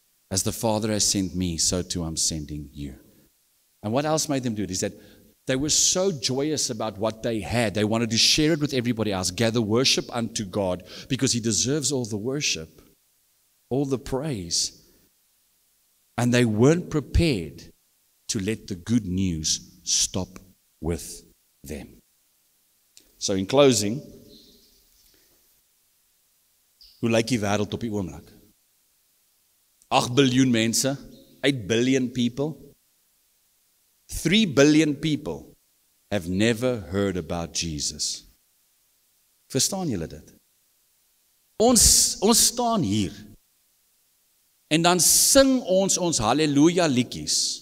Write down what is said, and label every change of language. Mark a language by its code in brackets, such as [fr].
[en] As the Father has sent me, so too I'm sending you. And what else made them do it is that they were so joyous about what they had. They wanted to share it with everybody else. Gather worship unto God, because He deserves all the worship, all the praise. And they weren't prepared to let the good news stop with them. So in closing, [af] hoe lyk die wêreld op die oomblik? [en] 8 [af] biljoen mense, [en] 8 billion people. 3 billion people have never heard about Jesus. [af] Verstaan julle dit? Ons staan hier en dan sing ons halleluja liedjies.